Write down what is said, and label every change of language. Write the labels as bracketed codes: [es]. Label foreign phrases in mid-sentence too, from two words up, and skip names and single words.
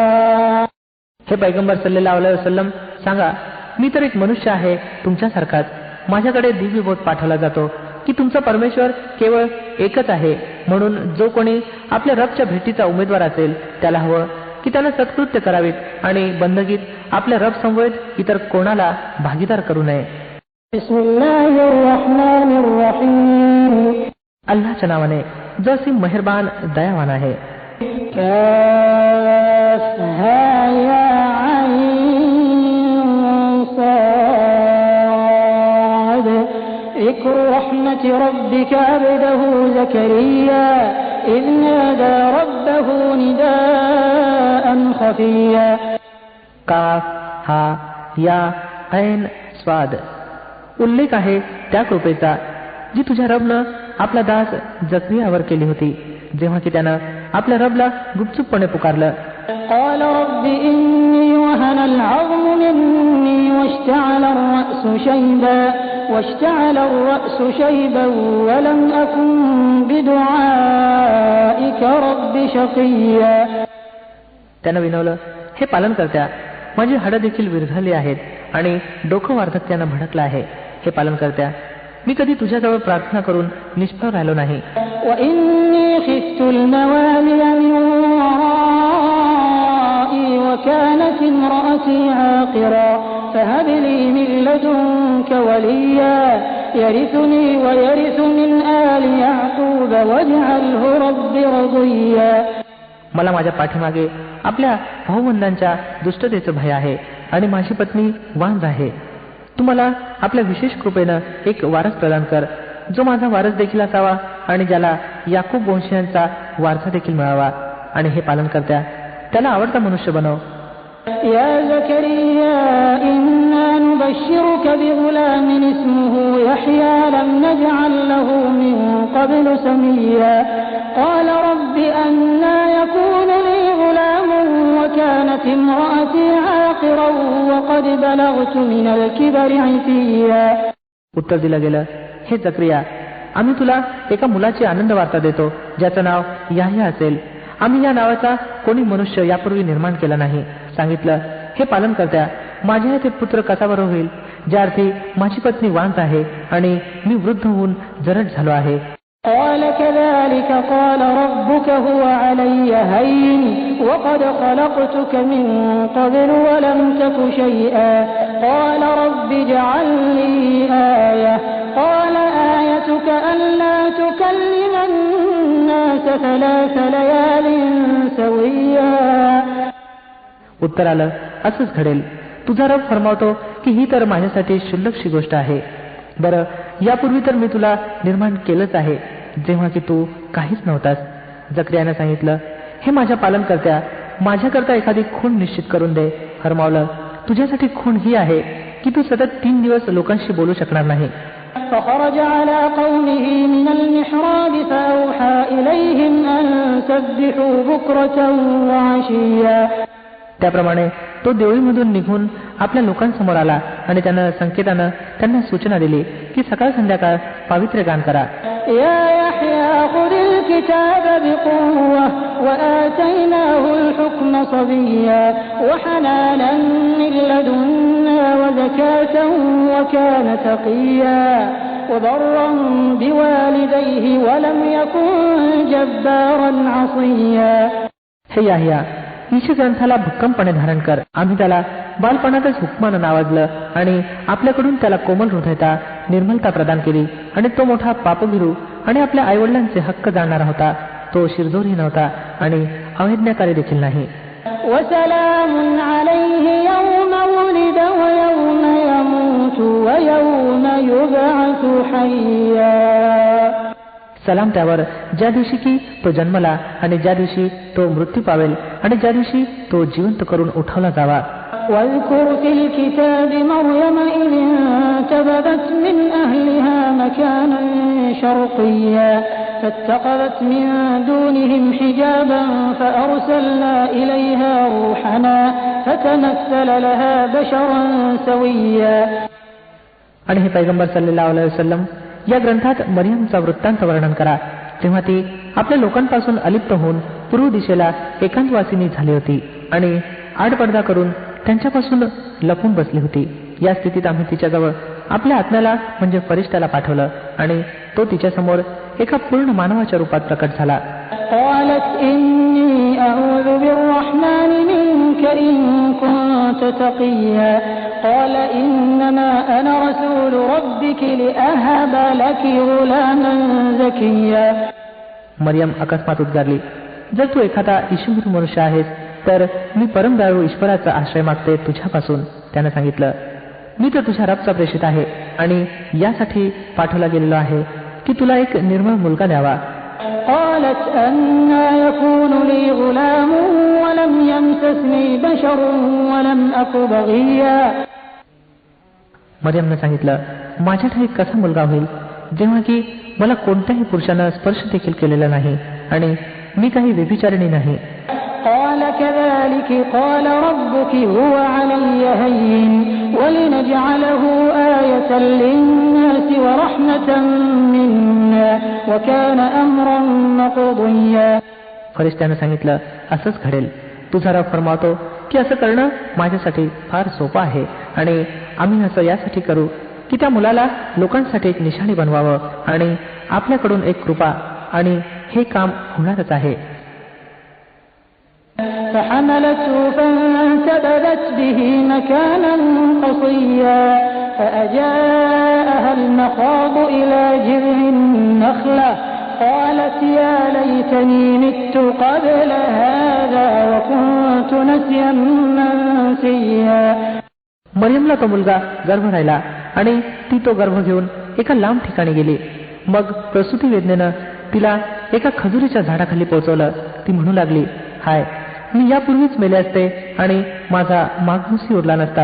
[mr] हे पैगंबर [ar] صلى الله عليه وسلم [mr] सांगा, मी तर एक मनुष्य आहे तुमच्यासारखाच. माझ्याकडे दिव्य बोध पाठवला जातो की तुमचा परमेश्वर केवळ एकच आहे, म्हणून जो कोणी आपल्या रबच्या भेटीचा उमेदवार असेल त्याला हवं की त्यानं सत्कृत्य करावीत आणि बंदगीत आपल्या रब समवेत इतर कोणाला भागीदार करू नये. अल्लाहच्या नावाने जो असीम मेहरबान दयावान आहे. [ar] ذكر رحمة ربك عبده زكريا إذ نادى ربه نداء خفيا. كاف ها يا عين صاد [mr] उल्लेख आहे त्या कृपेचा जी तुझ्या रबनं आपला दास जकरियावर केली होती जेव्हा की त्यानं आपल्या रबला गुपचूपपणे पुकारलं. [ar] قال رب إني وهن العظم مني واشتعل الرأس شيبا ولم أكن بدعائك رب شقيا. [mr] त्यानं विनवलं, हे पालन करत्या, माझी हाडं देखील विरघळली आहेत आणि डोकं वार्धक्यानं भडकलं आहे. हे पालन करत्या, मी कधी तुझ्याजवळ प्रार्थना करून निष्फळ राहिलो नाही. [ar] وإني خفت الموالي من ورائي وكانت امرأتي عاقرا فهب لي من لدنك وليا يرثني ويرث من آل يعقوب واجعله رب رضيا. [mr] मला माझ्या पाठीमागे आपल्या भाऊबंधांच्या दुष्टतेचं भय आहे आणि माझी पत्नी वांझ आहे. तू मला आपल्या विशेष कृपेनं एक वारस प्रदान कर जो माझा वारस देखील असावा आणि ज्याला याकूब वंशीयांचा वारसा देखील मिळावा. आणि हे पालन करत्या, त्याला आवडता मनुष्य बनव. [ar] يا زكريا إنا نبشرك بغلام اسمه يحيى لم نجعل له من قبل سميا قال رب أنى يكون لي غلام وكانت امرأتي عاقرا وقد بلغت من الكبر عتيا. [mr] उत्तर दिलं गेलं, हे जकरिया, आम्ही तुला एका मुलाची आनंद वार्ता देतो ज्याचं नाव याह्या असेल. आम्ही या नावाचा कोणी मनुष्य यापूर्वी निर्माण केला नाही. सांगितलं, हे पालन करत्या, माझ्या येथे पुत्र कसा बरं होईल, ज्या अर्थी माझी पत्नी वांत आहे आणि मी वृद्ध होऊन जरड झालो आहे. [ar] قال كذلك قال ربك هو علي هين وقد خلقتك من قبل ولم تك شيئا قال رب اجعل لي آية قال آيتك ألا تكلم الناس ثلاث ليال سويا. [mr] उत्तर आलं, असंच घडेल. तुझा रब फरमावतो की ही तर माझ्यासाठी क्षुल्लकशी गोष्ट आहे. बरं, यापूर्वी तर मी तुला निर्माण केलंच आहे जेव्हा की तू काहीच नव्हतास. जकरियाने सांगितलं, हे माझ्या पालन करत्या, माझ्याकरता एखादी खूण निश्चित करून दे. फरमावलं, तुझ्यासाठी खूण ही आहे की तू सतत 3 दिवस लोकांशी बोलू शकणार नाही. [ar] فخرج على قومه من المحراب فأوحى إليهم أن سبحوا بكرة وعشيا. [mr] त्याप्रमाणे तो देवळीमधून निघून आपल्या लोकांसमोर आला आणि त्यानं संकेतानं त्यांना सूचना दिली की सकाळ संध्याकाळ पावित्र्य गान करा. [ar] يا يحيى خذ الكتاب بقوة وآتيناه الحكم صبيا وحنانا من لدنا وزكاة وكان تقيا وبرا بوالديه ولم يكن جبارا عصيا. [mr] हे याह्या, ईश ग्रंथाला भक्कमपणे धारण कर. आम्ही त्याला बालपणातच हुकमानं नावाजलं आणि आपल्याकडून त्याला कोमल हृदयता, निर्मलता प्रदान केली आणि तो मोठा पापभिरू आणि आपल्या आईवडिलांचे हक्क जाणणारा होता. तो शिरजोरही नव्हता आणि अवैज्ञाकारी देखील नाही. [ar] وسلام عليه يوم ولد ويوم يموت ويوم يبعث حيا. [mr] सलाम त्यावर ज्या दिवशी की तो जन्मला आणि ज्या दिवशी तो मृत्यू पावेल आणि ज्या दिवशी तो जिवंत करून उठवला जावा. [ar] واذكر في الكتاب مريم إذ انتبذت من أهلها مكانا شرقيا فاتخذت من دونهم حجابا فأرسلنا إليها روحنا فتمثل لها بشرا سويا. [mr] आणि हे पैगंबर [ar] صلى الله عليه وسلم, [mr] या ग्रंथात मरियमचा वृत्तांत वर्णन करा तेव्हा ती आपल्या लोकांपासून अलिप्त होऊन पूर्व दिशेला एकांतवासिनी झाली होती आणि आडपडदा करून त्यांच्यापासून लपून बसली होती. या स्थितीत आम्ही तिच्याजवळ आपल्या आत्म्याला म्हणजे फरिश्त्याला पाठवलं आणि तो तिच्यासमोर एका पूर्ण मानवाच्या रूपात प्रकट झाला. [ar] قالت إني أعوذ بالرحمن منك إن كنت تقيا قال إنما أنا رسول ربك لأهب لك غلاما زكيا. [mr] मरियम अकस्मात उद्गारली, जर तू एखादा ईश्वरी मनुष्य आहेस तर मी परमदयाळू ईश्वराचा आश्रय मागते तुझ्यापासून. त्यानं सांगितलं, मी तर तुझ्या रबचा प्रेषित आहे आणि यासाठी पाठवला गेलेलो आहे की तुला एक निर्मळ मुलगा द्यावा. [ar] قالت أنى يكون لي غلام ولم يمسسني بشر ولم أك بغيا. [mr] मरियमने सांगितलं, माझ्या ठाई कसा मुलगा होईल जेव्हा की मला कोणत्याही पुरुषानं स्पर्श देखील केलेला नाही आणि मी काही व्यभिचारिणी नाही. [ar] قال كذلك قال ربك هو علي هين ولنجعله آية للناس ورحمة منا وكان أمرا مقضيا. [mr] फरिश्त्यानं सांगितलं, असंच घडेल. तुझा रब फरमावतो की असं करणं माझ्यासाठी फार सोपं आहे आणि आम्ही असं यासाठी करू की त्या मुलाला लोकांसाठी एक निशाणी बनवावं आणि आपल्याकडून एक कृपा, आणि हे काम होणारच आहे. [ar] فحملته فانتبذت به مكانا قصيا فأجاءها المخاض إلى جذع النخلة قالت يا ليتني مت قبل هذا وكنت نسيا منسيا. [mr] मरियमला तो मुलगा गर्भ राहिला आणि ती तो गर्भ घेऊन एका लांब ठिकाणी गेली. मग प्रसूती वेदनेनं तिला एका खजुरीच्या झाडाखाली पोहोचवलं. ती म्हणू लागली, हाय, मी यापूर्वीच मेले असते आणि माझा मागणूसही उरला नसता.